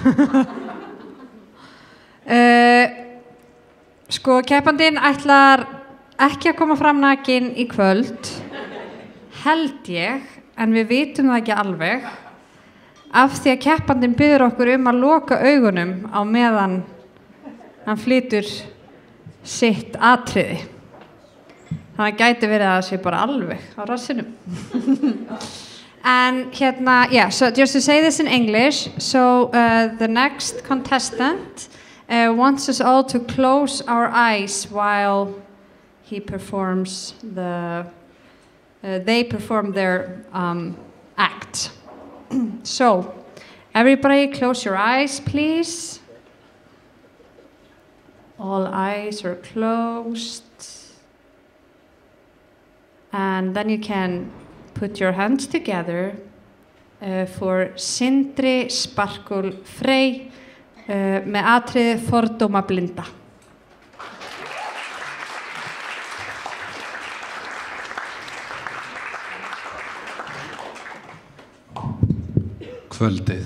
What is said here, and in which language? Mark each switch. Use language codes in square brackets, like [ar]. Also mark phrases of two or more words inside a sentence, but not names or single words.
[is] Sko keppandinn ætlar ekki að koma fram nakin í kvöld, held ég, en við vitum það ekki alveg, af því að keppandinn biður okkur að loka augunum á meðan hann flytur sitt atriði. Þannig að gæti verið að það sé bara alveg á rassinum. [en] And yeah, so just to say this in English, so the next contestant wants us all to close our eyes while he performs they perform their act. So, everybody close your eyes, please. All eyes are closed. And then you can put your hands together for Sindri Sparkul Frey [is] með atriði Fordóma blinda. Kvöldið.